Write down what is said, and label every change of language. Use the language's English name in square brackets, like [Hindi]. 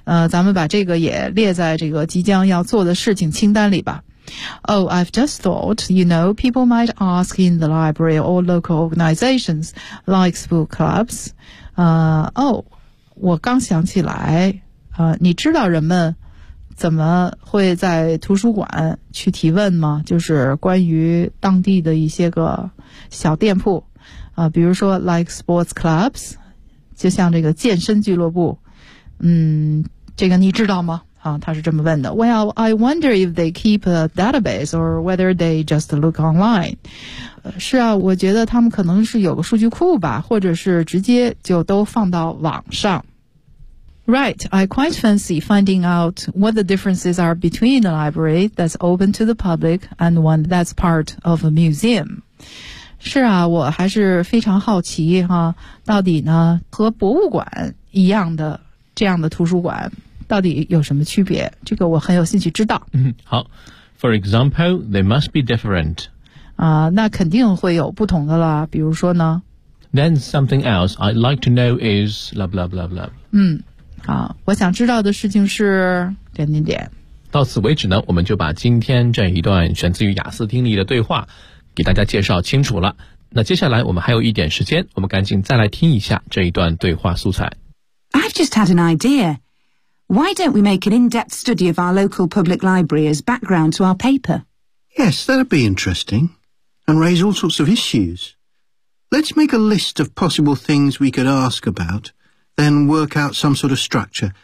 [Chinese] 咱们把这个也列在这个即将要做的事情清单里吧。 [English] Oh, I've just thought, you know, people might ask in the library or local organizations, like book clubs. [Chinese] 我刚想起来你知道人们怎么会在图书馆去提问吗就是关于当地的一些个小店铺比如说 [English] like sports clubs, [Chinese] 就像这个健身俱乐部这个你知道吗他是这么问的。 [English] Well, I wonder if they keep a database or whether they just look online. [Chinese] 是啊我觉得他们可能是有个数据库吧或者是直接就都放到网上。 [English] Right, I quite fancy finding out what the differences are between a library that's open to the public and one that's part of a museum. [Chinese] 是啊我还是非常好奇哈到底呢和博物馆一样的这样的图书馆到底有什么区别这个我很有兴趣知道。 [English] 好 ,for example, they must be different. [Chinese] 那肯定会有不同的啦比如说呢 [English] Then something else I'd like to know is blah blah blah blah. [Chinese] 我想知道的事情是点点点。到此为止呢我们就把今天这一段选自于雅思听力的对话给大家介绍清楚了。那接下来我们还有一点时间我们赶紧再来听一下这一段对话素材。 [English] I've just had an idea. Why don't we make an in-depth study of our local public library as background to our paper? Yes, that'd be interesting. And raise all sorts of issues. Let's make a list of possible things we could ask about, then work out some sort of structure.